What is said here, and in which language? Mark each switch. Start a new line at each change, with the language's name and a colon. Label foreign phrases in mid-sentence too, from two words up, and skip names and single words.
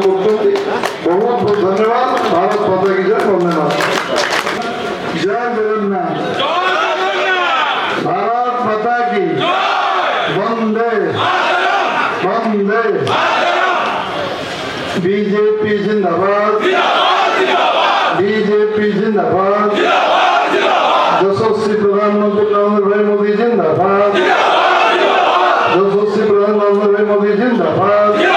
Odia: କରିଛନ୍ତି ବହୁତ ବହୁତ ଧନ୍ୟବାଦ।
Hindi: भारत माता की जय, वंदे मातरम्।
Odia: ଜୟ ଜଗନ୍ନାଥ।
Hindi: भारत माता की वंदे वंदे। बीजेपी जिंदाबाद, बीजेपी जिंदाबाद। यशस्वी प्रधानमंत्री नरेंद्र भाई मोदी जिंदाबाद, यशस्वी प्रधानमंत्री भाई मोदी जिंदाबाद।